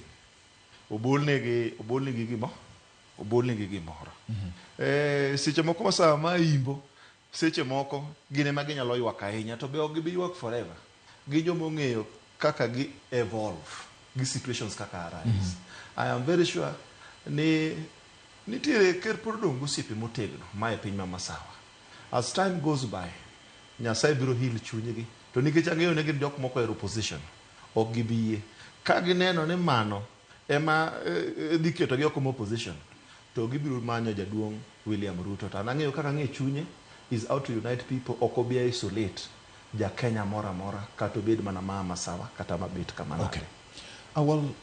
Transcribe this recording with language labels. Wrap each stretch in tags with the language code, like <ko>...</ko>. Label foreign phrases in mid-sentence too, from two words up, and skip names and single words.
<luo>Obol negi gimoro. Seche moko Masawa ma imbo seche moko gine ma ginyalo ywak ahinya to be ok gibi ywak forever. Gi jomo ng'eyo kaka gi evolve gi situations kaka arise.</luo> <en>I am very sure</en> <luo>ni nitiere ker pod dong' gosiepe motegno ma e piny ma Masawa.</luo> <en>As time goes by,</en> <luo>Nyasaye biro heal chunygi. To nikech ang'eyo ne gin jok moko e opposition, ok gibi yie. Ka gineno ni mano ema dhi ketogi oko mo opposition, to gibiro manyo jaduong' William Ruto. To ang'eyo kaka ng'e chunye</luo> <en>is out to unite people,</en> <luo>ok obi isolate ja Kenya mora mora kata obed mana ma Masawa kata mabet kamano. Okay.</luo>